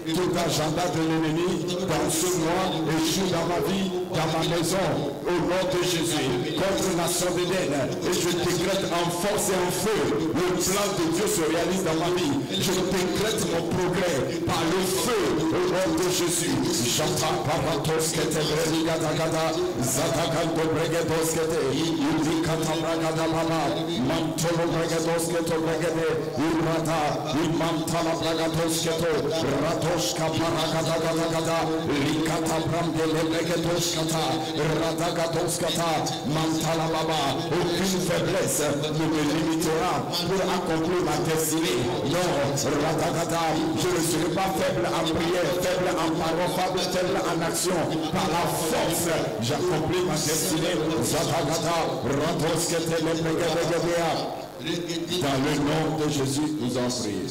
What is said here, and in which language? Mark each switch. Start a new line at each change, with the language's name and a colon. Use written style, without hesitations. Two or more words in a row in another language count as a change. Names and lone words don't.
French: Tout agenda de l'ennemi dans ce mois échoue dans ma vie, dans ma maison. Au nom de Jésus, contre la nation d'Éden. Et je décrète en force et en feu, le plan de Dieu se réalise dans ma vie. Je décrète mon progrès par le feu. Au nom de Jésus. J'entends paratos que te brigada zatakanto bregedos que te indicata bragada mama mantolo bregedos que te bregede urata imantala bragados que te ratos kaparagada gada likata bramde bregedos kata radagados kata mantala baba. Aucune faiblesse ne me limitera pour accomplir ma destinée. Non, radagada, je ne serai pas faible en prière, faible en parole, faible en action. Par la force, j'accomplis ma destinée. Dans le nom de Jésus, nous en prions.